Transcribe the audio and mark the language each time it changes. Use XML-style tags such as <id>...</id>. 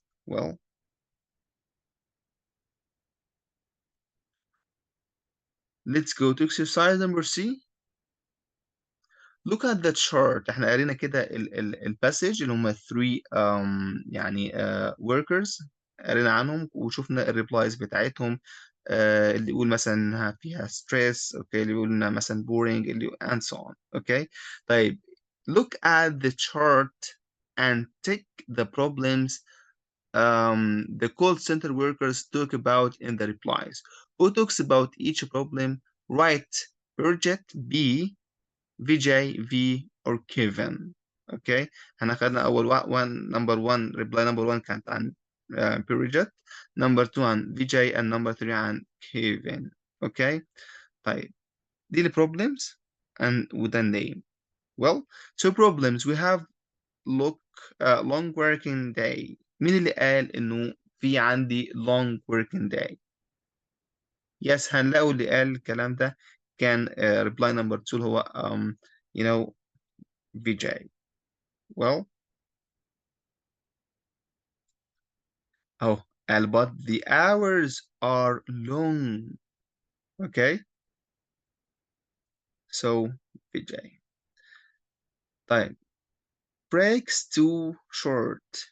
<en>Well, let's go to exercise number C. Look at the chart.</en> <ar>احنا قرينا كده الباسج اللي هم 3 يعني workers قرينا عنهم وشفنا الريبلايز بتاعتهم. اللي يقول مثلا انها فيها stress. اوكي. اللي يقول انها مثلا boring اللي and so on. اوكي.</ar> <en>طيب look at the chart and tick the problems the call center workers talk about in the replies. Who talks about each problem? Write project B, VJ, V, or Kevin. Okay.</en> <ar>احنا خدنا اول number 1 reply number 1 كانت عن Peugeot, number 2 عن VJ, and number 3 عن Kevin. اوكي. طيب دي ال problems and with a name.</ar> <en>Well, so problems we have long working day.</en> <ar>مين اللي قال انه في عندي long working day؟ Yes, هنلاقوا اللي قال الكلام ده كان reply number 2 اللي هو you know VJ.</ar> <en>Well, قال but the hours are long. Okay, so VJ. طيب breaks too short.</en>